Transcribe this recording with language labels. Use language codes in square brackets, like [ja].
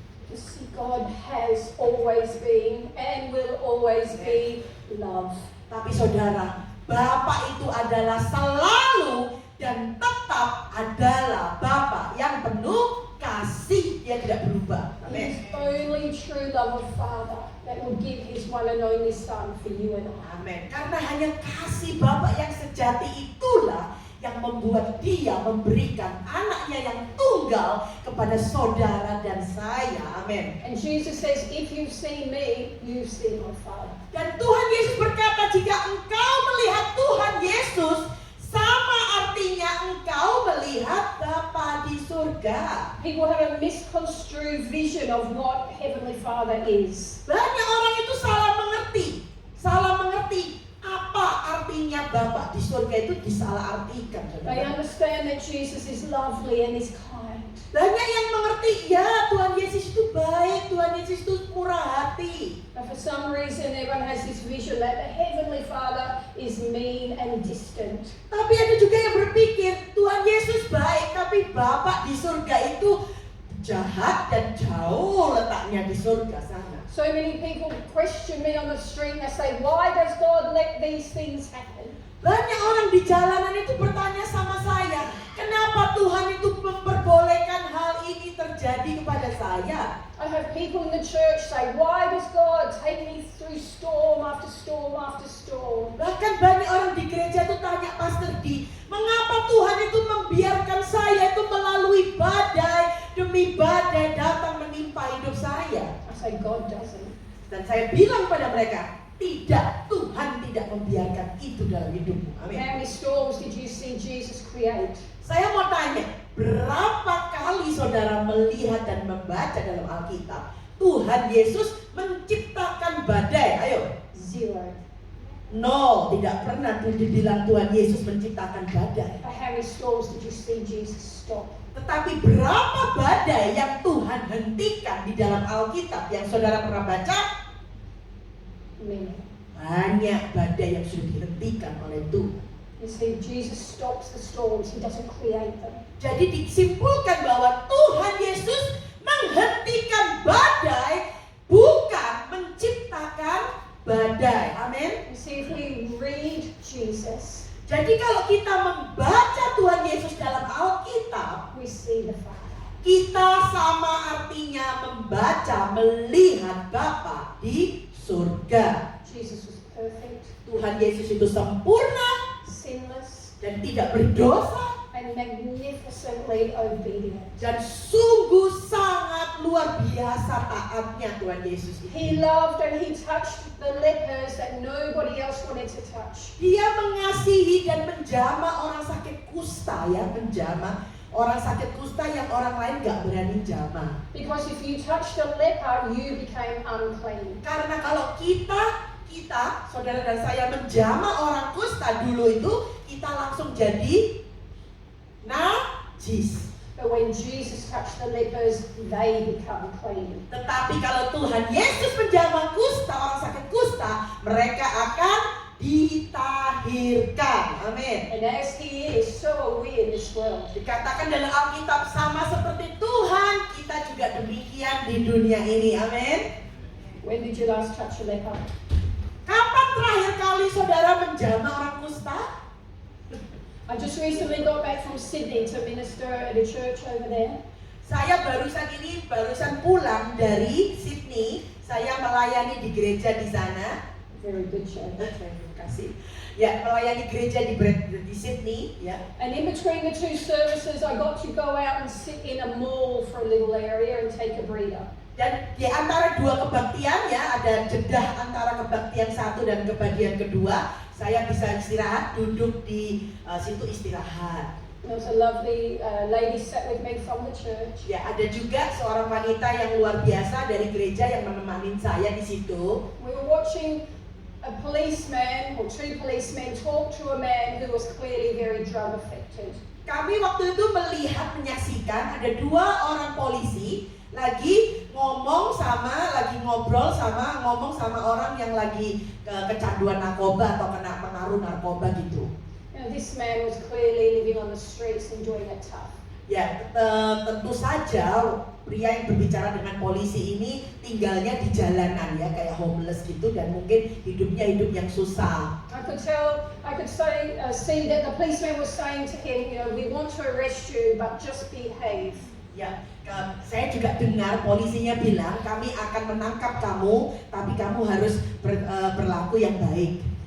[en] You see, God has always been and will always be love. [id] Tapi saudara, Bapa itu adalah selalu dan tetap adalah Bapa yang penuh kasih, dia tidak berubah. [en] His [id] Amin. [en] only true love of Father that will give his one and only Son for you and I. [id] Amin. Karena hanya kasih Bapa yang sejati itulah yang membuat dia memberikan anaknya yang tunggal kepada saudara dan saya. Amin. [en] And Jesus says, if you've seen me, you've seen my Father. [id] Dan Tuhan Yesus berkata, jika engkau melihat Tuhan Yesus, sama artinya engkau melihat Bapa di surga. [en] People have a misconstrued vision of what Heavenly Father is. [id] Banyak orang itu salah mengerti apa artinya Bapa di surga itu disalahartikan. [en] They understand that Jesus is lovely and is kind. [id] Banyak yang mengerti, ya Tuhan Yesus itu baik, Tuhan Yesus itu murah hati. [en] But for some reason, everyone has this vision that the Heavenly Father is mean and distant. [id] Tapi ada juga yang berpikir, Tuhan Yesus baik, tapi Bapa di surga itu jahat dan jauh letaknya di surga sana. [en] So many people question me on the street and they say, why does God let these things happen? [id] Banyak orang di jalanan itu bertanya sama saya, kenapa Tuhan itu memperbolehkan hal ini terjadi kepada saya? [en] I have people in the church say, why does God take me through storm after storm after storm? [id] Bahkan banyak orang di gereja itu tanya Pastor D, mengapa Tuhan itu membiarkan saya itu melalui badai demi badai datang menimpa hidup saya? [en] I say, God doesn't. [id] Dan saya bilang pada mereka, tidak, Tuhan tidak membiarkan itu dalam hidupmu. [en] How [id] Amin. [en] many storms did you see Jesus create? [id] Saya mau tanya, berapa kali saudara melihat dan membaca dalam Alkitab Tuhan Yesus menciptakan badai? Ayo. 0. [en] No, [id] tidak pernah dibilang Tuhan Yesus menciptakan badai. [en] But how many storms did you see Jesus stop? [id] Tetapi berapa badai yang Tuhan hentikan di dalam Alkitab yang saudara pernah baca? [en] Many. [id] Banyak badai yang sudah dihentikan oleh Tuhan. [en] You see, Jesus stops the storms. He doesn't create them. [id] Jadi disimpulkan bahwa Tuhan Yesus menghentikan badai, bukan menciptakan badai. Amin. [en] You see, if we read Jesus, [id] Jadi kalau kita membaca Tuhan Yesus dalam Alkitab, [en] we see the Father. [id] kita sama artinya membaca, melihat Bapa di surga. [en] Jesus was perfect, [id] Tuhan Yesus itu sempurna [en] sinless, [id] dan tidak berdosa [en] and magnificently obedient. [id] dan sungguh sangat sangat luar biasa taatnya Tuhan Yesus itu. [en] He loved and he touched the lepers that nobody else wanted to touch. [id] Dia mengasihi dan menjamah orang sakit kusta, ya, menjamah orang sakit kusta yang orang lain gak berani jamah. [en] Because if you touched a leper, you became unclean. [id] Karena kalau kita, saudara dan saya menjamah orang kusta dulu itu, kita langsung jadi najis. [en] But when Jesus touched the lepers, they become clean. [id] Tetapi kalau Tuhan Yesus menjamah kusta, orang sakit kusta, mereka akan ditahirkan. Amin. [en] And as he is, so are we in this world. [id] Dikatakan dalam Alkitab sama seperti Tuhan, kita juga demikian di dunia ini. Amin. [en] When did you last touch a leper? [id] Kapan terakhir kali saudara menjamah orang kusta? [en] I just recently got back from Sydney to minister at a church over there. [id] Saya barusan pulang dari Sydney. Saya melayani di gereja di sana. [en] Very good church. [id] Terima kasih. Ya, melayani gereja di Sydney. Ya. [en] And in between the two services, I got to go out and sit in a mall for a little area and take a breather. [id] Dan di antara dua kebaktian, ya, ada jeda antara kebaktian satu dan kebaktian kedua, saya bisa istirahat, duduk di situ istirahat. [en] There was a lovely lady sat with me from the church. [id] Ya, ada juga seorang wanita yang luar biasa dari gereja yang menemani saya di situ. [en] We were watching a policeman or two policemen talk to a man who was clearly very drug affected. [id] Kami waktu itu menyaksikan ada dua orang polisi lagi ngomong sama orang yang lagi kecanduan narkoba atau kena pengaruh narkoba gitu. [en] Now, this man was clearly living on the streets and doing it tough. [id] Ya, tentu saja pria yang berbicara dengan polisi ini tinggalnya di jalanan, ya, kayak homeless gitu, dan mungkin hidupnya hidup yang susah. [en] I could see that the policeman was saying to him, you know, we want to arrest you, but just behave. [id] Ya, saya juga dengar polisinya bilang kami akan menangkap kamu, tapi kamu harus berlaku yang baik.